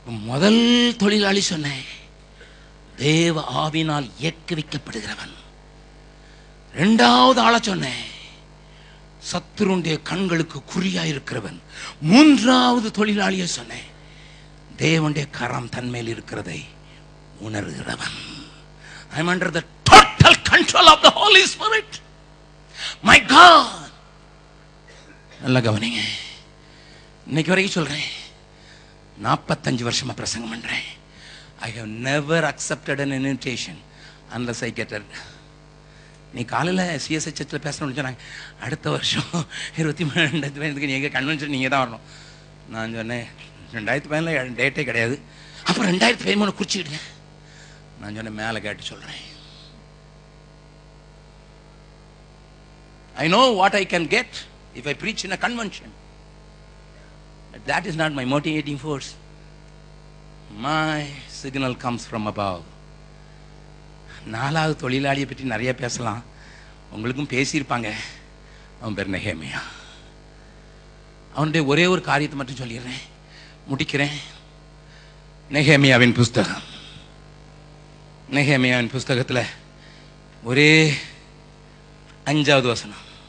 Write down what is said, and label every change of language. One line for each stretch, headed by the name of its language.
Tamil: முதல் தொழிலாளி சொன்னேன், தேவ ஆவினால் இயக்குவிக்கப்படுகிறவன். 2வது ஆள சொன்னேன், சத்துருடைய கண்களுக்கு குறியா இருக்கிறவன். 3வது தொழிலாளியை சொன்னேன், தேவனுடைய கரம் தன்மேல் இருக்கிறதை உணர்கிறவன்.
English: I am under the total control of the Holy Spirit. My God.
Tamil: நல்லா கவனிங்க. இன்னைக்கு வரைக்கும் சொல்றேன், 45 வருஷமா பிரசங்கம் பண்றேன்.
English: I have never accepted an invitation unless I get it.
Tamil: நீ காலையில் சிஎஸ்ஐ சர்ச்சில் பேசணும்னு சொன்னாங்க, அடுத்த வருஷம் 23 நீங்க கன்வென்ஷன் நீங்க தான் வரணும். நான் சொன்னேன் 2015 டேட்டே கிடையாது. அப்புறம் 2013 குறிச்சிக்கிடுங்க. நான் சொன்னேன், மேலே கேட்டு சொல்றேன்.
English: I know what I can get if I preach in a convention. But that is not my motivating force. My signal comes from above.
Tamil: 4வது தொழிலாளியை பற்றி நிறைய பேசலாம், உங்களுக்கும் பேசியிருப்பாங்க. அவன் பேர் நெகேமியா. அவனுடைய ஒரே ஒரு காரியத்தை மட்டும் சொல்லிடுறேன், முடிக்கிறேன். நெகேமியாவின் புஸ்தகம், நெகேமியாவின் புஸ்தகத்தில் ஒரே 5வது வசனம்.